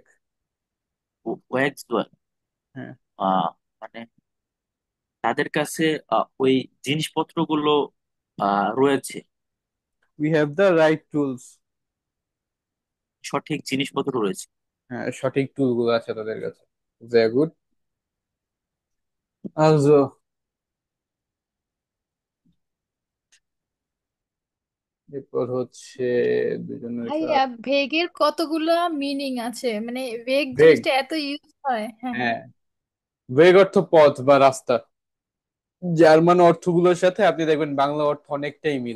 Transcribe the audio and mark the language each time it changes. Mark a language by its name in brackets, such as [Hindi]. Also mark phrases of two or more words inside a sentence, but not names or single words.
[Bangla] ওয়ার্কস হ্যাঁ। মানে তাদের কাছে ওই জিনিসপত্রগুলো রয়েছে, [English] We have the right tools. [Bangla] সঠিক জিনিসপত্র রয়েছে। হ্যাঁ, সঠিক টুল গুলো আছে তাদের কাছে। [German] sehr gut. [Bangla] Also, এরপর হচ্ছে দুজনের ভাইয়া, কাজ। ভেগের কতগুলো মিনিং আছে? মানে ভেগ বেগ। জিনিসটা এত ইউজ হয়। হ্যাঁ, হ্যাঁ। হ্যাঁ, বেগ অর্থ পথ বা রাস্তা। জার্মান অর্থগুলোর সাথে আপনি দেখবেন বাংলা অর্থ অনেকটাই মিলে।